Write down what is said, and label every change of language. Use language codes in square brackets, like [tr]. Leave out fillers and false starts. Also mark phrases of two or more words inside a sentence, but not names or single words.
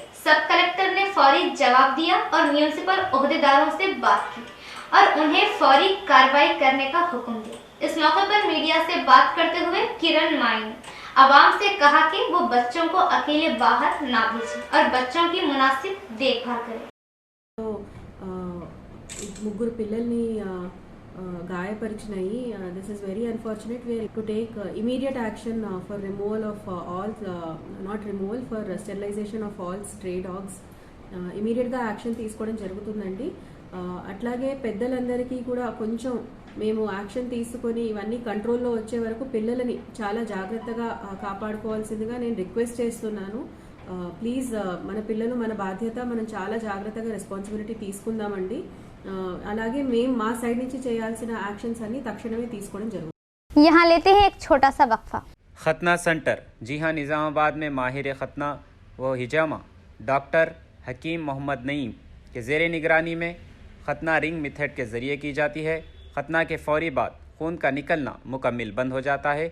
[ur] سب کلیکٹر نے فوری جواب دیا اور میونسپل عہدیداروں سے بات کی اور انہیں فوری کارروائی کرنے کا حکم دیا. اس موقع پر میڈیا سے بات کرتے ہوئے کرن مائی نے عوام سے کہا کہ وہ بچوں کو اکیلے باہر نہ بھیجیں اور بچوں کی مناسب دیکھ بھال کریں. [te] ముగ్గురు పిల్లల్ని గాయపరిచినాయి. [en] This is very unfortunate. We to take immediate action for removal of all not removal for sterilization of all stray dogs. immediateగా action [te] తీసుకోవడం జరుగుతుందండి. అట్లాగే పెద్దలందరికీ కూడా కొంచెం మేము యాక్షన్ తీసుకొని ఇవన్నీ కంట్రోల్లో వచ్చే వరకు పిల్లలని చాలా జాగ్రత్తగా కాపాడుకోవాల్సిందిగా నేను రిక్వెస్ట్ చేస్తున్నాను. ప్లీజ్ మన పిల్లలు మన బాధ్యత, మనం చాలా జాగ్రత్తగా రెస్పాన్సిబిలిటీ తీసుకుందామండి. అలాగే మేము మా సైడ్ నుంచి చేయాల్సిన యాక్షన్స్ అన్ని తక్షణమే తీసుకోవడం జరుగుతుంది. [ur] یہاں لیتے ہیں ایک چھوٹا سا وقفہ. ختنہ سینٹر، جی ہاں، نظام آباد میں ماہر ختنہ و حجامہ ڈاکٹر حکیم محمد نعیم کے زیر نگرانی میں ختنہ [en] ring method [ur] کے ذریعے کی جاتی ہے. ختنہ کے فوری بعد خون کا نکلنا مکمل بند ہو جاتا ہے.